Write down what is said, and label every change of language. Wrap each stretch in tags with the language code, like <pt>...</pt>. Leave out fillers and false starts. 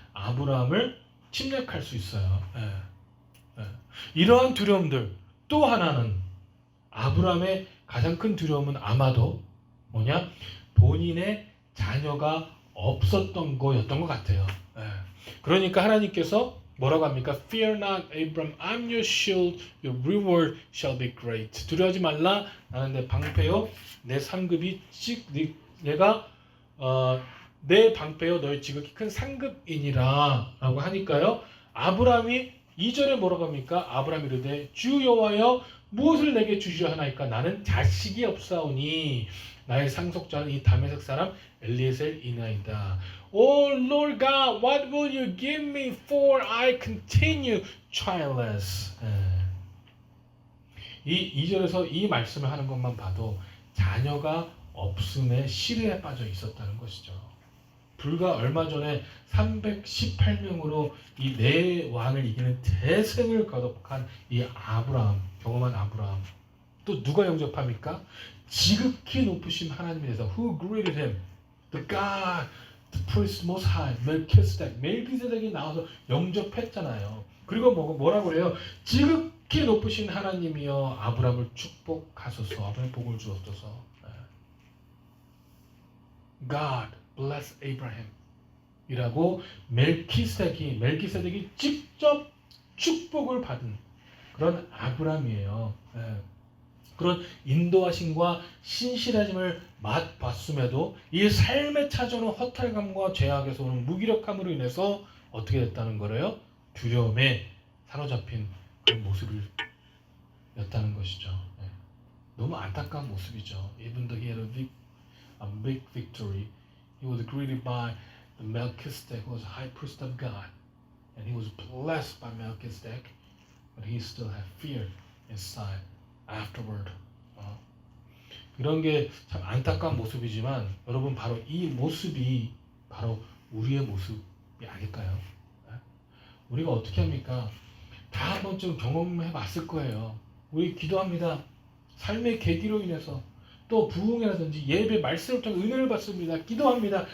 <ko>아브라함을 침략할 수 있어요. 이러한 두려움들, 또 하나는 아브라함의 가장 큰 두려움은 아마도 뭐냐? 본인의 자녀가 없었던 거였던 것 같아요. 그러니까 하나님께서 뭐라고 합니까?</ko> <en>Fear not, Abram, I'm your shield, your reward shall be great.</en> <ko>두려워하지 말라, 나는 내 방패요, 내 상급이 내가 내 방패요, 너의 지극히 큰 상급이니라 라고 하니까요, 아브라함이 2절에 뭐라고 합니까? 아브라함이 이르되 주 여호와여 무엇을 내게 주시려 하나이까? 나는 자식이 없사오니 나의 상속자는 이 다메섹 사람 엘리에셀이나이다.</ko> <en>Oh Lord God, what will you give me for I continue childless?</en> <ko>이 2절에서 이 말씀을 하는 것만 봐도 자녀가 없음에 시름에 빠져 있었다는 것이죠. 불과 얼마 전에 318명으로 이 네 왕을 이기는 대승을 거듭한 이 아브라함, 경험한 아브라함, 또 누가 영접합니까? 지극히 높으신 하나님에 대해서</ko> <en>Who greeted him? The God, the priest most high,</en> <ko>멜기세덱이 나와서 영접했잖아요. 그리고 뭐라고 그래요? 지극히 높으신 하나님이여 아브라함을 축복하소서, 아브라함 복을 주옵소서.</ko> <en>God bless Abraham</en> <ko>이라고 멜기세덱이 직접 축복을 받은 그런 아브라함이에요. 그런 인도하심과 신실하심을 맛봤음에도 이 삶에 찾아오는 허탈감과 죄악에서 오는 무기력함으로 인해서 어떻게 됐다는 거래요? 두려움에 사로잡힌 그런 모습이었다는 것이죠. 네. 너무 안타까운 모습이죠.</ko> <en>Even though he had a big victory, he was greeted by the Melchizedek, who was high priest of God, and he was blessed by Melchizedek, but he still had fear inside afterward.</en> <ko>이런 게 참 안타까운 모습이지만 여러분 바로 이 모습이 바로 우리의 모습이 아닐까요? 우리가 어떻게 합니까? 다 한 번쯤 경험해 봤을 거예요. 우리 기도합니다. 삶의 계기로 인해서 또 부흥이라든지 예배 말씀을 통해 은혜를 받습니다. 기도합니다.</ko>